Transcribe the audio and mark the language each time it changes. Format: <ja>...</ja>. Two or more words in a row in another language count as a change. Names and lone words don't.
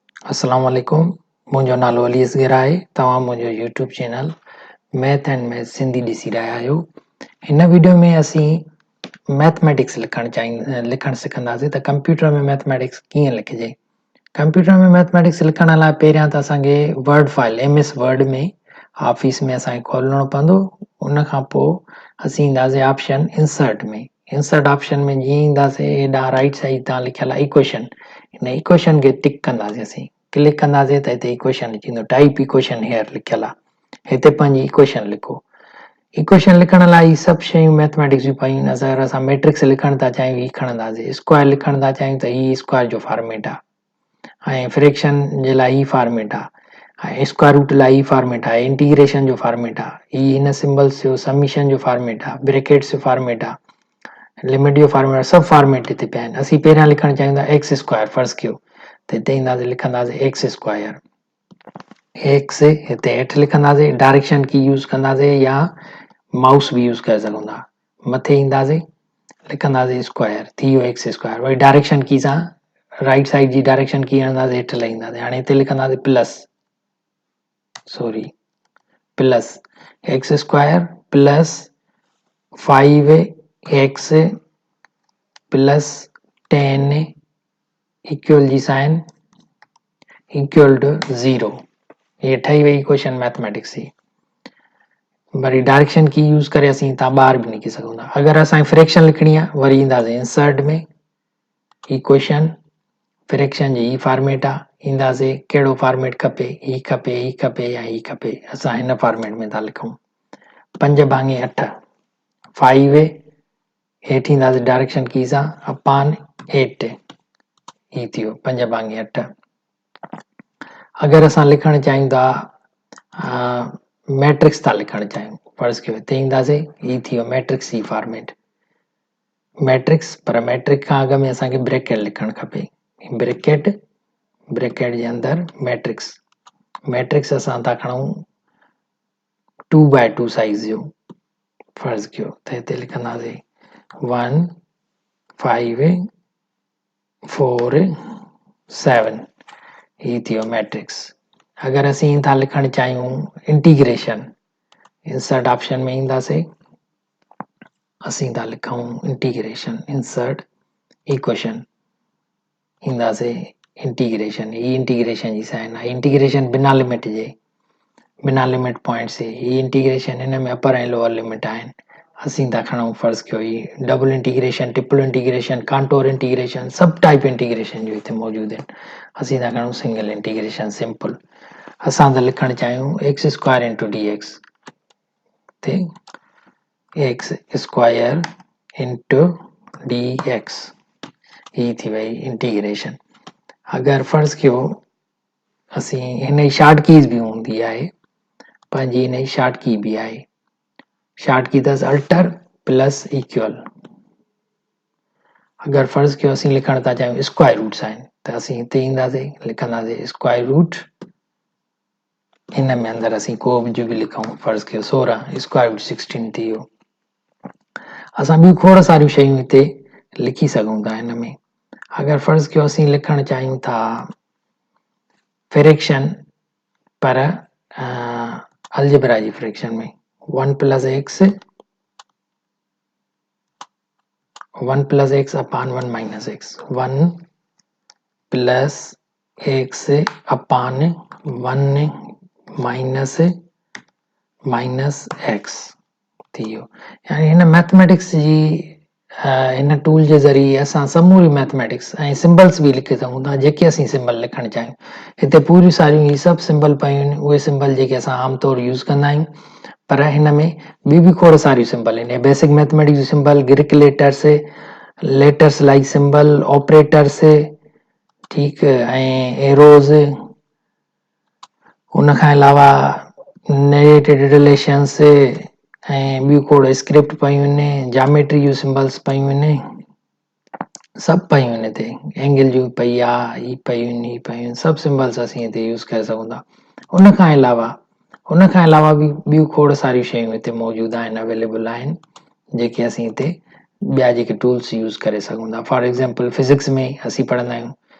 <ar>السلام عليكم.</ar> <sd>मुंहिंजो नालो अली असगर आहे। तव्हां मुंहिंजो यूट्यूब चैनल मैथ एंड मैथ सिंधी ॾिसी रहिया आहियो। हिन वीडियो में असीं मैथमेटिक्स लिखणु सिखंदासीं त कंप्यूटर में मैथमेटिक्स कीअं लिखिजे। कंप्यूटर में मैथमेटिक्स लिखण लाइ पहिरियां त असांखे</sd> <en>word file</en> <sd>MS वर्ड में ऑफिस में असांखे खोलणो पवंदो। उन खां पोइ असीं ईंदासीं</sd> <en>option insert</en> <sd>में।</sd> <en>insert option</en> <sd>में जीअं ईंदासीं हेॾां</sd> <en>right side</en> <sd>तां लिखियल आहे इक्वेशन। हिन इक्वेशन खे टिक कंदासीं, असीं क्लिक कंदासीं त हिते इक्वेशन अची वेंदो,</sd> <en>type equation here</en> <sd>लिखियल आहे। हिते पंहिंजी इक्वेशन लिखो। इक्वेशन लिखण लाइ ही सभु शयूं मैथमेटिक्स जूं पयूं आहिनि। अगरि असां मैट्रिक्स लिखण था चाहियूं ही खणंदासीं, स्क्वायर लिखण था चाहियूं त ही स्क्वायर जो फॉर्मेट आहे ऐं फ्रैक्शन जे लाइ ही फॉर्मेट आहे ऐं</sd> <en>square root</en> <sd>लाइ ही फॉर्मेट आहे, इंटीग्रेशन जो फॉर्मेट आहे, ही हिन सिंबल्स जो समीशन जो फॉर्मेट आहे, ब्रैकेट्स जो फॉर्मेट आहे, लिमिट जो फॉर्मेट, सब फॉर्मेट हिते पिया आहिनि। असीं पहिरियां लिखण चाहियूं था</sd> <en>x square</en> <sd>फर्ज़ कयो त हिते ईंदासीं लिखंदासीं</sd> <en>x square.</en> <sd>एक्स हिते हेठि लिखंदासीं,</sd> <en>direction key use</en> <sd>कंदासीं या माउस भी यूज़ करे सघूं था। मथे ईंदासीं लिखंदासीं स्क्वायर, थी वियो</sd> <en>x square.</en> <sd>वरी</sd> <en>direction key</en> <sd>सां</sd> <en>right side</en> <sd>जी</sd> <en>direction key</en> <sd>हणंदासीं, हेठि लहींदासीं। हाणे हिते लिखंदासीं</sd> <en>plus x square plus 5x plus 10 equal</en> <sd>जी</sd> <en>sign equal to 0.</en> <sd>ये ठही वई इक्वेशन मैथमेटिक्स जी। वरी</sd> <en>direction key use</en> <sd>करे असीं तां ॿाहिरि भी लिखी सघूं था। अगरि असांखे फ्रैक्शन लिखणी आहे वरी ईंदासीं इंसर्ट में, इक्वेशन फ्रैक्शन जी ही फॉर्मेट आहे, ईंदासीं कहिड़ो फॉर्मेट खपे, ही खपे या ही खपे। असां हिन फॉर्मेट में था लिखूं। 5/8 5 हेठि ईंदासीं</sd> <en>direction key</en> <sd>सां अपॉन 8, ही थी वियो 5/8। अगरि असां लिखण चाहियूं था मैट्रिक्स था लिखण चाहियूं, फर्ज़ कयो हिते ईंदासीं, ही थी वियो मैट्रिक्स ही</sd> <en>format matrix.</en> <sd>पर मैट्रिक खां अॻु में असांखे ब्रैकेट लिखणु खपे। ब्रैकेट जे अंदरि मैट्रिक्स असां था खणूं 2/2 साइज़ जो, फर्ज़ कयो त हिते लिखंदासीं 1 5 4 7, ही थी वियो मैट्रिक्स। अगरि असीं था लिखण चाहियूं इंटीग्रेशन,</sd> <en>insert option</en> <sd>में ईंदासीं, असीं था लिखूं इंटीग्रेशन,</sd> <en>insert equation,</en> <sd>ईंदासीं इंटीग्रेशन। ही इंटीग्रेशन जी साइन आहे, इंटीग्रेशन बिना लिमिट जे, बिना</sd> <en>limit point</en> <sd>से। ही इंटीग्रेशन हिन में अपर ऐं</sd> <en>lower limit</en> <sd>आहिनि। असीं था खणूं फर्ज़ कयो ही</sd> <en>double integration, triple integration, contour integration,</en> <sd>सब</sd> <en>type integration</en> <sd>जो हिते मौजूद आहिनि। असीं था खणूं</sd> <en>single integration simple.</en> <sd>असां था लिखण चाहियूं</sd> <en>x square into dx,</en> <sd>ते</sd> <en>x square into dx,</en> <sd>ही थी वई इंटीग्रेशन। अगरि फर्ज़ कयो असीं हिन जी</sd> <en>short keys</en> <sd>भी हूंदी आहे, पंहिंजी हिन जी</sd> <en>short key</en> <sd>भी आहे।</sd> <en>short key</en> <sd>अथसि</sd> <en>alter plus equal.</en> <sd>अगरि फर्ज़ कयो असीं लिखण था चाहियूं</sd> <en>square root sign,</en> <sd>त असीं हिते ईंदासीं लिखंदासीं</sd> <en>square root,</en> <sd>हिन में अंदरि असीं को कुझु भी लिखूं, फर्ज़ कयो 16</sd> <en>square root</en> <sd>16 थी वियो। असां ॿियूं खोड़ सारियूं शयूं हिते लिखी सघूं था हिन में। अगरि फर्ज़ कयो असीं लिखण चाहियूं था फ्रैक्शन, पर अलजेब्रा जी फ्रैक्शन में</sd> <en>1 plus x upon 1 minus x, 1 plus x upon 1 minus x</en> <sd>थी वियो। यानी हिन मैथमेटिक्स जी हिन टूल जे ज़रिए असां समूरी मैथमेटिक्स ऐं सिंबल्स भी लिखी सघूं था, जेके असीं सिंबल लिखण चाहियूं। हिते पूरियूं सारियूं ही सभु सिंबल पयूं आहिनि, उहे सिंबल जेके असां आमतौर यूज़ कंदा आहियूं। पर हिन में ॿियूं भी खोड़ सारियूं सिंबल आहिनि।</sd> <en>basic mathematics</en> <sd>जो सिंबल,</sd> <en>Greek letters like symbol, operators,</en> <sd>ठीक, ऐं एरोज़, उन खां अलावा</sd> <en>negative relations</en> <sd>ऐं ॿियूं खोड़ स्क्रिप्ट पयूं आहिनि, जामेट्री जूं सिंबल्स पयूं आहिनि, सभु पयूं आहिनि हिते। एंगल जूं पई आहे, ही पयूं आहिनि, सभु सिंबल्स असीं हिते यूज़ करे सघूं था। उन खां अलावा भी ॿियूं खोड़ सारियूं शयूं हिते मौजूद आहिनि, अवेलेबल आहिनि, जेके असीं हिते ॿिया जेके टूल्स यूज़ करे सघूं था।</sd> <en>for example physics</en> <sd>में असीं पढ़ंदा आहियूं</sd>